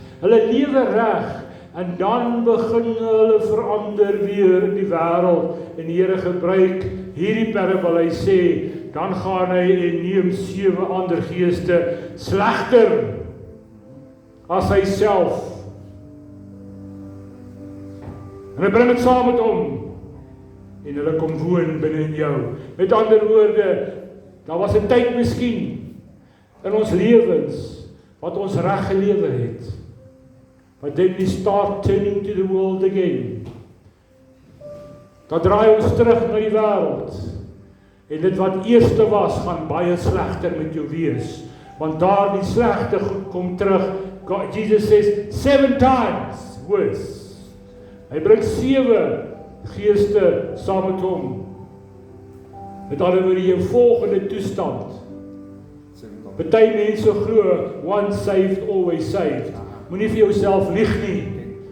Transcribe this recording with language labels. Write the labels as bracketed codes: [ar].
[af] Hulle lewe reg, en dan begin hulle verander weer in die wêreld, en die Here gebruik hierdie parabel, hy sê, dan gaan hy en neem 7 ander geeste slegter as hy self. En hy bring dit saam met hom, en hulle kom woon binne in jou. Met ander woorde, daar was 'n tyd miskien in ons lewens wat ons reg gelewe het. [en] But then we start turning to the world again. [af] Dan draai ons terug na die wêreld. En dit wat eerste was, gaan baie slegter met jou wees. Want daar die slegte goed kom terug. [en] God, Jesus says 7 times worse. [af] Hy bring 7 geeste saam met hom. Met ander woorde, jou volgende toestand. Party mense glo, [en] once saved, always saved. [af] Moenie vir jouself lieg nie.